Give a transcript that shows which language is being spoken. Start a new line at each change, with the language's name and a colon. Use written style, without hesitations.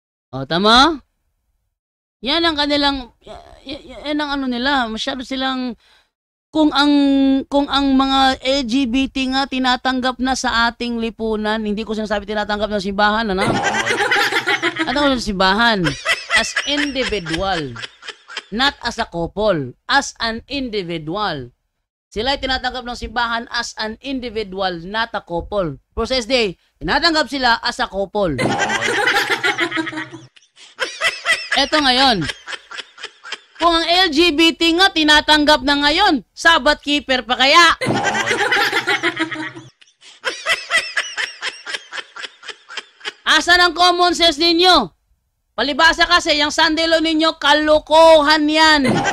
Filipino: Oh, tama? Yan ang kanilang, yan ang ano nila, masyado silang, kung ang mga LGBT nga tinatanggap na sa ating lipunan, hindi ko sinasabi tinatanggap na simbahan, ano? Ano ko sa simbahan?
English: As individual, not as a couple, as an individual.
Filipino: Sila ay tinatanggap ng simbahan
English: as an individual, not a couple.
Filipino: Process day, tinatanggap sila
English: as a couple.
Filipino: Eto ngayon, kung ang LGBT nga tinatanggap na ngayon, Sabbath keeper pa kaya? Asan ang common sense ninyo? Palibasa kasi, yung Sunday law ninyo, kalokohan yan.